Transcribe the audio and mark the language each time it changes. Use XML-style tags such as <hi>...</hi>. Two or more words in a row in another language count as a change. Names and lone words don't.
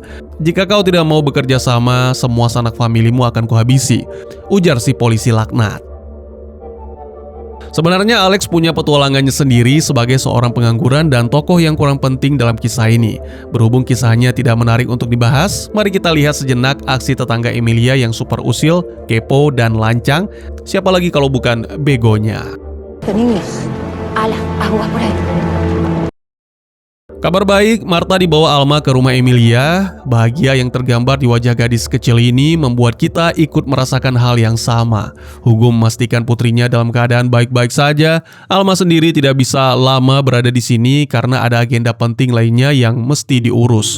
<id>Jika kau tidak mau bekerja sama, semua sanak familimu akan kuhabisi, ujar si polisi laknat. Sebenarnya Alex punya petualangannya sendiri sebagai seorang pengangguran dan tokoh yang kurang penting dalam kisah ini. Berhubung kisahnya tidak menarik untuk dibahas, mari kita lihat sejenak aksi tetangga Emilia yang super usil, kepo, dan lancang. Siapa lagi kalau bukan begonya.</id> <es>Niños, ala, agua por ahí.</es> <id>Kabar baik, Marta dibawa Alma ke rumah Emilia. Bahagia yang tergambar di wajah gadis kecil ini membuat kita ikut merasakan hal yang sama. Hugo memastikan putrinya dalam keadaan baik-baik saja. Alma sendiri tidak bisa lama berada di sini karena ada agenda penting lainnya yang mesti diurus.</id>